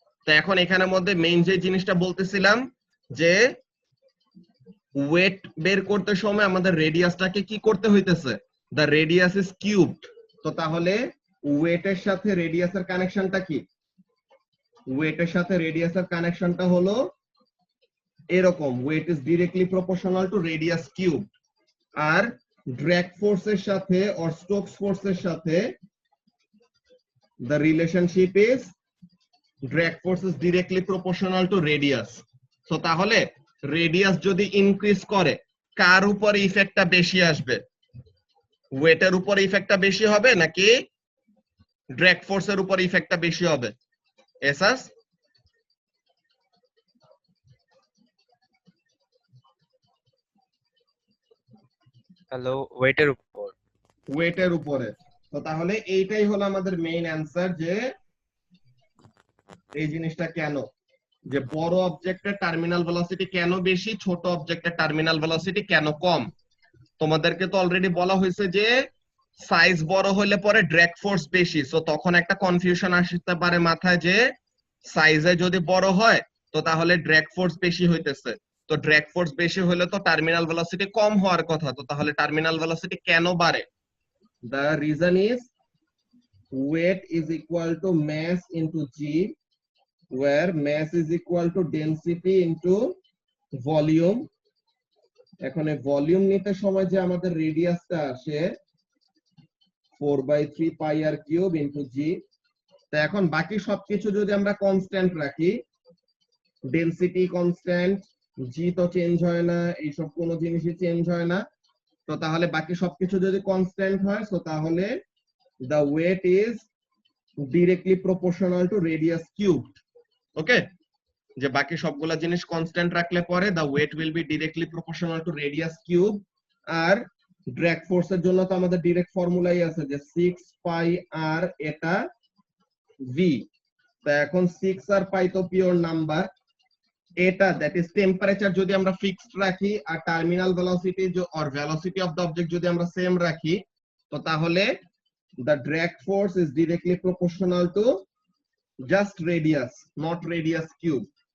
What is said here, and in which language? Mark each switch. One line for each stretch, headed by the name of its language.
Bangla: তো এখন এখানের মধ্যে মেইন যে জিনিসটা বলতেছিলাম যে ওয়েট বের করতে সময় আমাদের রেডিয়াসটাকে কি করতে হইতেছে,
English: The radius is cubed.
Bangla: তো তাহলে ওয়েটের সাথে রেডিয়াসের কানেকশনটা কি? ওয়েটের সাথে রেডিয়াসের কানেকশনটা হলো এরকম,
English: Weight is directly proportional to radius cube.
Bangla: আর drag ফোর্সের সাথে
English: Or Stokes ফোর্সের সাথে the relationship is drag force is directly proportional to radius.
Bangla: So তাহলে রেডিয়াস যদি ইনক্রিজ করে কার উপরে ইফেক্টটা বেশি আসবে? ওয়েটের উপরে ইফেক্টটা বেশি হবে নাকি ড্র্যাগ ফোর্সের উপরে ইফেক্টটা বেশি হবে? এসাস হ্যালো, ওয়েটের উপর। ওয়েটের উপরে। তো তাহলে এইটাই হলো আমাদের মেইন অ্যান্সার, যে এই জিনিসটা কেন, যে বড় অবজেক্টের টার্মিনাল ভেলোসিটি কেন বেশি, ছোট অবজেক্টের টার্মিনাল ভেলোসিটি কেন কম। তোমাদেরকে তো অলরেডি বলা হয়েছে যে সাইজ বড় হলে পরে ড্র্যাগ ফোর্স বেশি, সো তখন একটা কনফিউশন আসতে পারে মাথায় যে সাইজে যদি বড় হয় তো তাহলে ড্র্যাগ ফোর্স বেশি হইতেছে, তো ড্র্যাগ ফোর্স বেশি হলে তো টার্মিনাল ভেলোসিটি কম হওয়ার কথা, তো তাহলে টার্মিনাল ভেলোসিটি কেন বাড়ে?
English: The reason is weight is equal to mass into g, where mass is equal to density into volume।
Bangla: এখন এই ভলিউম নিতে সময় যে আমাদের রেডিয়াসটা আসে 4/3 পাই আর কিউব ইনটু জি। তো এখন বাকি সবকিছু যদি আমরা কনস্ট্যান্ট রাখি, ডেনসিটি কনস্ট্যান্ট, জি তো চেঞ্জ হয় না, এইসব কোনো জিনিসই চেঞ্জ হয় না, তো তাহলে বাকি সবকিছু যদি কনস্ট্যান্ট হয় তো তাহলে
English: the weight is directly proportional to radius cubed।
Bangla: ওকে, যে বাকি সবগুলা জিনিস কনস্ট্যান্ট রাখলে পরে
English: the weight will be directly proportional to radius cube।
Bangla: আর drag ফোর্সের জন্য তো আমাদের ডাইরেক্ট ফর্মুলাই আছে যে 6 পাই আর এটা ভি। তো এখন 6 আর পাই তো পিওর নাম্বার, এটা দ্যাট ইজ টেম্পারেচার যদি আমরা ফিক্সড রাখি আর terminal velocity or velocity of the object যদি আমরা সেম রাখি, তো তাহলে
English: the drag force is directly proportional to just radius, not radius cube।